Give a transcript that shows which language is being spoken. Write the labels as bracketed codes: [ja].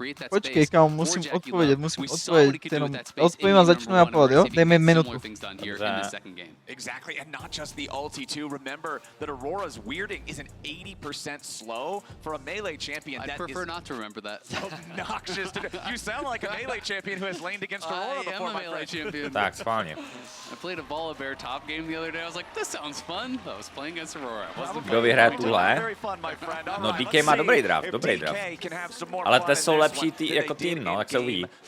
[cs] Počkej, kámo, musím odpovědět, odpověď, jenom odpovím a začnu já pohled, jo? Dej mi minutu. [en] Exactly, and not just the ulti too. Remember that Aurora's weirding is an 80% slow for a melee champion. I'd prefer not to remember that. Obnoxious to do. You sound like a melee champion who has laned against Aurora before, my melee champion. [cs] Tak, schválně. [en] I played a Ball of Bear top game the other day. I was like, this sounds fun. I was playing against Aurora. [cs] Kdo vyhraje tuhle? No DK má dobrý draft, dobrý draft. Ale TES jsou lepší jako tým, no, jak se uvidí.